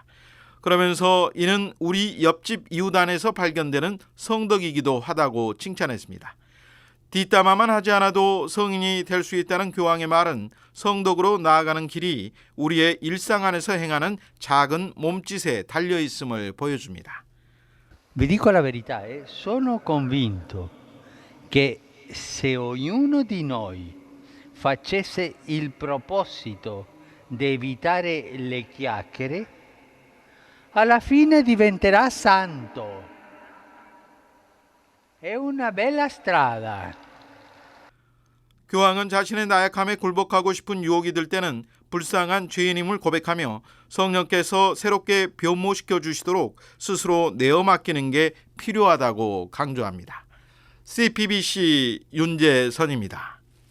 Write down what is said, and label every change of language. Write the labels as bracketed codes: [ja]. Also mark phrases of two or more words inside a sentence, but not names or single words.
[ko] 그러면서 이는 우리 옆집 이웃 안에서 발견되는 성덕이기도 하다고 칭찬했습니다. 뒷담화만 하지 않아도 성인이 될 수 있다는 교황의 말은 성덕으로 나아가는 길이 우리의 일상 안에서 행하는 작은 몸짓에 달려 있음을 보여줍니다. [it] Vi dico la verità, sono convinto che se ognuno di noi facesse il proposito di evitare le chiacchiere, alla fine diventerà santo. È una bella strada. [ko] 교황은 자신의 나약함에 굴복하고 싶은 유혹이 들 때는 불쌍한 죄인임을 고백하며 성령께서 새롭게 변모시켜 주시도록 스스로 내어 맡기는 게 필요하다고 강조합니다. CPBC 윤재선입니다.